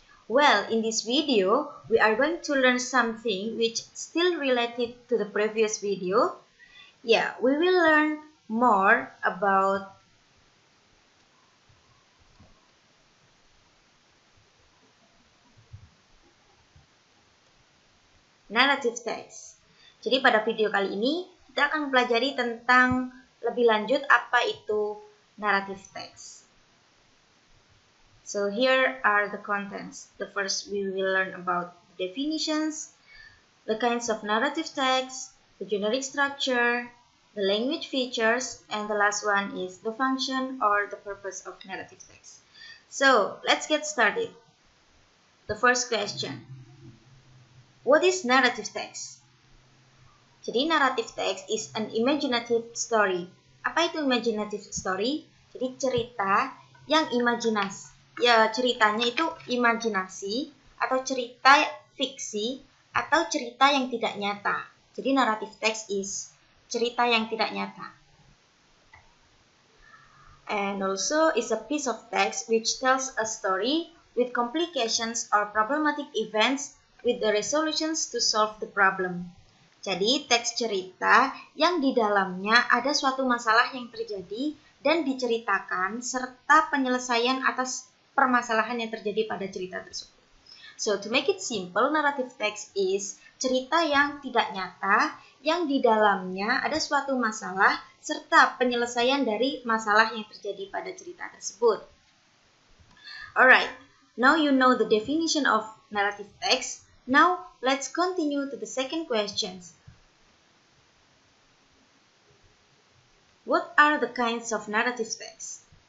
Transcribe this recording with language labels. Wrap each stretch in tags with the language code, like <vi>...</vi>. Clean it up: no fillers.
<en>Well, in this video, we are going to learn something which still related to the previous video. Yeah, we will learn more about narrative text.</en> <id>Jadi pada video kali ini kita akan mempelajari tentang lebih lanjut apa itu narrative text.</id> <en>So here are the contents. The first we will learn about definitions, the kinds of narrative text, the generic structure, the language features, and the last one is the function or the purpose of narrative text. So let's get started. The first question. What is narrative text?</en> <id>Jadi</id> <en>narrative text is an imaginative story.</en> <id>Apa itu imaginative story? Jadi cerita yang imajinasi. Ya, ceritanya itu imajinasi atau cerita fiksi atau cerita yang tidak nyata. Jadi narrative text is cerita yang tidak nyata.</id> <en>And also is a piece of text which tells a story with complications or problematic events with the resolutions to solve the problem.</en> <id>Jadi teks cerita yang di dalamnya ada suatu masalah yang terjadi dan diceritakan serta penyelesaian atas permasalahan yang terjadi pada cerita tersebut.</id> <en>So to make it simple, narrative text is</en> <id>cerita yang tidak nyata yang di dalamnya ada suatu masalah serta penyelesaian dari masalah yang terjadi pada cerita tersebut.</id> <en>Alright, now you know the definition of narrative text. Now, let's continue to the second questions. What are the kinds of narrative text?</en>